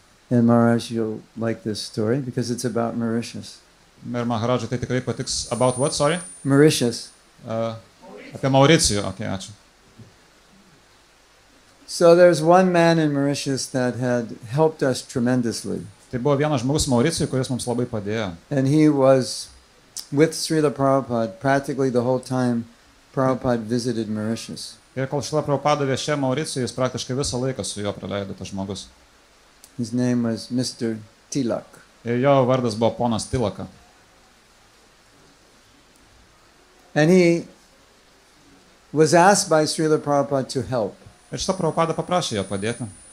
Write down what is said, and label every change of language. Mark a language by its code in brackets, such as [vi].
[en] And Maharaj, you'll like this story because it's about Mauritius. [lt] Ir Maharadžai tai tikrai patiks. [en] About what, sorry? Mauritius. [lt] Apie Mauricijų. Okay, ačiū. [en] So there's one man in Mauritius that had helped us tremendously. [lt] Tai buvo vienas žmogus Mauricijų, kuris mums labai padėjo. [en] And he was with Srila Prabhupada practically the whole time Prabhupada visited Mauritius. [lt] Ir kol Šrila Prabhupada viešė Mauricijų, jis praktiškai visą laiką su juo praleido tas žmogus. [en] His name was Mr. Tilak. [lt] Ir jo vardas buvo ponas Tilaka. [en] And he was asked by Srila Prabhupada to help. [lt] Ir šitą Prabhupada paprašė jo padėti.